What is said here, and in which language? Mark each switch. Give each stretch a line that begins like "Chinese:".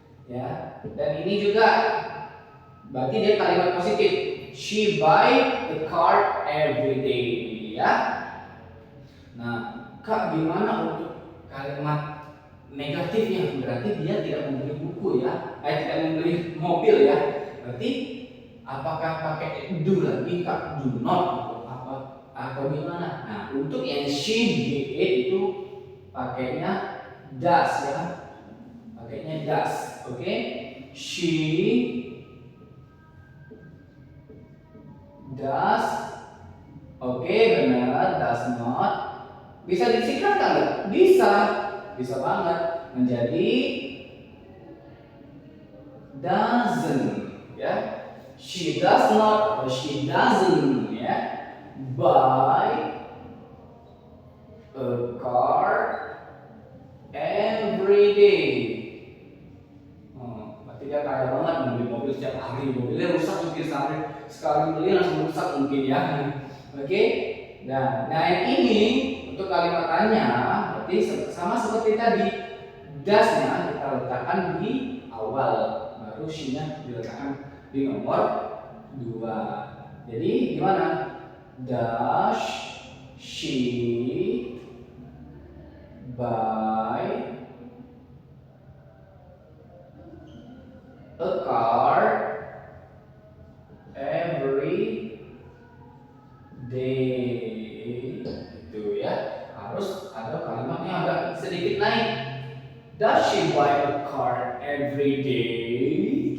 Indonesian: Ya, dan ini juga berarti dia kalimat positif.
English: She buy the car every day, ya.
Indonesian: Nah, Kak, gimana untuk kalimat negatifnya? Berarti dia tidak membeli buku ya, tidak membeli mobil ya. Berarti apakah pakai do lagi Kak? Do not atau gimana? Nah, untuk yang she did itu pakainya does ya. Pakainya does. Oke. She does. Oke, benar, does not. Bisa disingkatkan nggak? Bisa banget menjadi doesn't ya.
English: She does not atau she doesn't ya buy a car every day.
Indonesian: Berarti dia kaya banget membeli mobil setiap hari. Mobilnya rusak mungkin sekali beli langsung rusak mungkin ya. Oke. Nah yang ini untuk kalimat tanya berarti sama seperti tadi. Does-nya kita letakkan di awal, baru she-nya diletakkan di nomor 2. Jadi gimana?
English: Does she buy a car every day?
Indonesian: Itu ya, harus ada kalimatnya agak sedikit naik.
English: Does she buy a car every day?